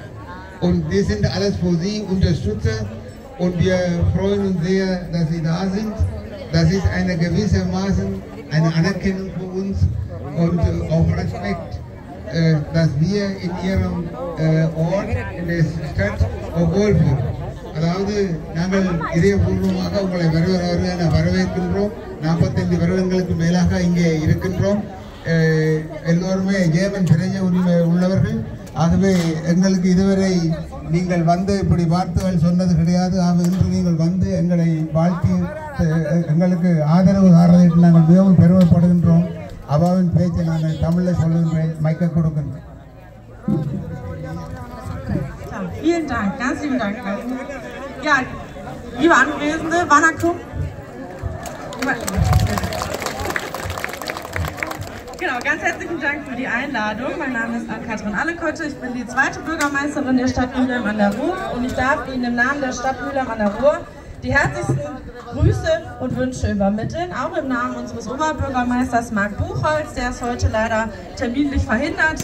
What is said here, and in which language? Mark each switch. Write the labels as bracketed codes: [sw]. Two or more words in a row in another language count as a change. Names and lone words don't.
[de] Und wir sind alles für Sie Unterstützer und wir freuen uns sehr, dass Sie da sind. Das ist eine gewissermaßen eine Anerkennung für uns und auch Respekt, dass wir in Ihrem Ort, in der Stadt auch wohlfühlen. [ta] அதாவது நாங்கள் இதயபூர்வமாக உங்களை வரவேற்கின்றோம். 45 வருடங்களுக்கு மேலாக இங்கே இருக்கின்றோம். எல்லோருமே ஜேர்மன் பிரஜ உரிமை உள்ளவர்கள். ஆகவே எங்களுக்கு இதுவரை நீங்கள் வந்து இப்படி வார்த்தைகள் சொன்னது கிடையாது. இன்று நீங்கள் வந்து எங்களை வாழ்த்தி எங்களுக்கு ஆதரவு தாரதற்கு நாங்கள் மிகவும் பெருமைப்படுகின்றோம். அவாவின் பேச்சை நாங்கள் தமிழில் சொல்லுகின்றேன். மைக்க கொடுக்கின்றேன். [de] Vielen Dank, ganz lieben Dank. Ja, liebe Anwesende, Wanakum. Genau, ganz herzlichen Dank für die Einladung. Mein Name ist Ann-Kathrin Allekotte. Ich bin die zweite Bürgermeisterin der Stadt Mülheim an der Ruhr und ich darf Ihnen im Namen der Stadt Mülheim an der Ruhr die herzlichsten Grüße und Wünsche übermitteln, auch im Namen unseres Oberbürgermeisters Marc Buchholz, der ist heute leider terminlich verhindert.